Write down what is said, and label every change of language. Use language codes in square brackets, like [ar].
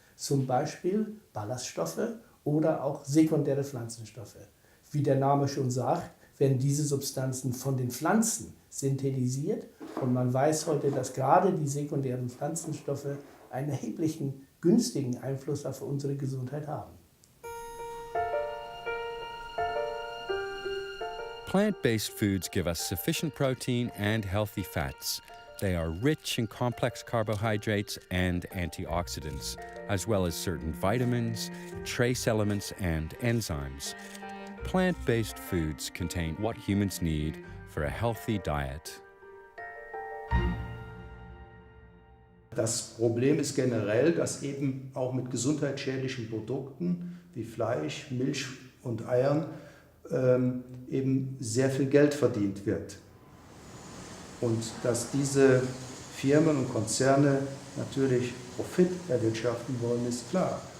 [de] Zum Beispiel Ballaststoffe oder auch sekundäre Pflanzenstoffe. Wie der Name schon sagt, werden diese Substanzen von den Pflanzen synthetisiert. Und man weiß heute, dass gerade die sekundären Pflanzenstoffe einen erheblichen günstigen Einfluss auf unsere Gesundheit haben. [en] Plant-based foods give us sufficient protein and healthy fats. They are rich in complex carbohydrates and antioxidants, as well as certain vitamins, trace elements, and enzymes. Plant-based foods contain what humans need for a healthy diet. [de] Das Problem ist generell, dass eben auch mit gesundheitsschädlichen Produkten wie Fleisch, Milch und Eiern eben sehr viel Geld verdient wird. Und dass diese Firmen und Konzerne natürlich Profit erwirtschaften wollen, ist klar.